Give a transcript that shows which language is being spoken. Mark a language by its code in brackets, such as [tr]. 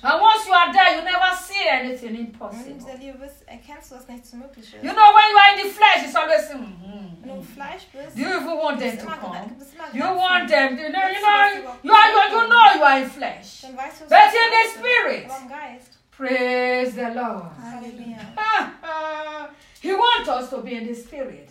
[en] And once you are there, you never see anything impossible. [de] Wenn du in der Liebe bist, erkennst du, dass nichts unmöglich ist. [en] You know, when you are in the flesh, it's always. Mm-hmm. [de] Wenn du im Fleisch bist, [en] do you even want them to come? You want them. You know, you are in flesh. [de] Dann weißt du, [en] but in the Spirit. [de] Im Geist. [en] Praise the Lord. Hallelujah. He wants us to be in the Spirit.